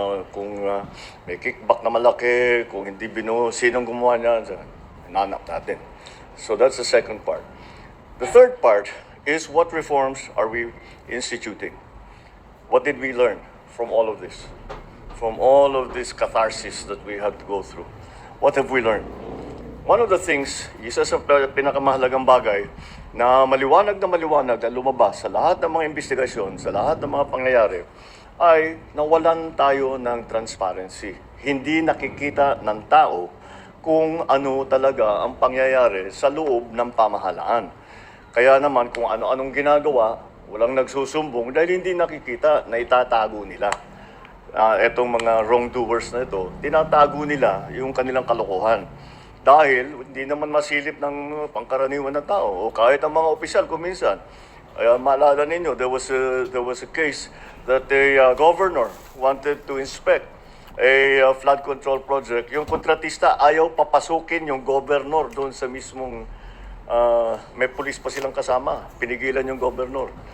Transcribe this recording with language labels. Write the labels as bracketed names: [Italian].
[Filipino] Kung may kickback na malaki, kung hindi sinong gumawa niyan, nanap natin. [English] So that's the second part. The third part is what reforms are we instituting? What did we learn from all of this? From all of this catharsis that we had to go through? What have we learned? One of the things, [Filipino] isa sa pinakamahalagang bagay na maliwanag na lumabas sa lahat ng mga investigasyon, sa lahat ng mga pangyayari, ay nawalan tayo ng transparency. Hindi nakikita ng tao kung ano talaga ang pangyayari sa loob ng pamahalaan. Kaya naman kung ano-anong ginagawa, walang nagsusumbong dahil hindi nakikita na itatago nila. Etong mga wrongdoers na ito, tinatago nila yung kanilang kalokohan. Dahil hindi naman masilip ng pangkaraniwan ng tao o kahit ang mga opisyal kuminsan. Maalala ninyo, [English] there was a case that a governor wanted to inspect a flood control project. [Filipino] Yung kontratista ayaw papasukin yung governor doon sa mismong may pulis pa silang kasama. Pinigilan yung governor.